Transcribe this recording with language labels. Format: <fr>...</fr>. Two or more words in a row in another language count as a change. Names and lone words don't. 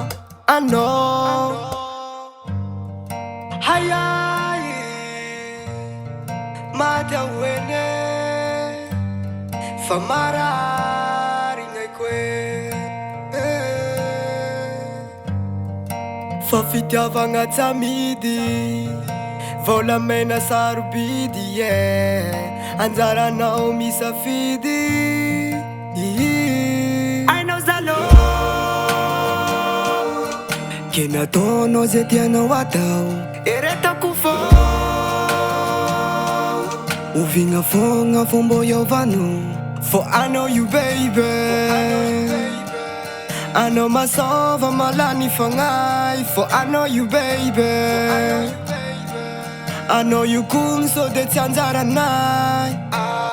<mg>Anao hayay mata hoene fa marary gnaiko fa fitiavagna tsamidy volamena sarobidy anjaranao misafidy. Ainao zalo, ke nataonao zay tianao atao. Eretako fô ovigna fogna fomba iovanao.</mg> <en>For I know you baby,</en> <mg>anao masova malany fagnay.</mg> <en>For I know you baby,</en> <mg>anao io kony so de tsy anjaranay.</mg>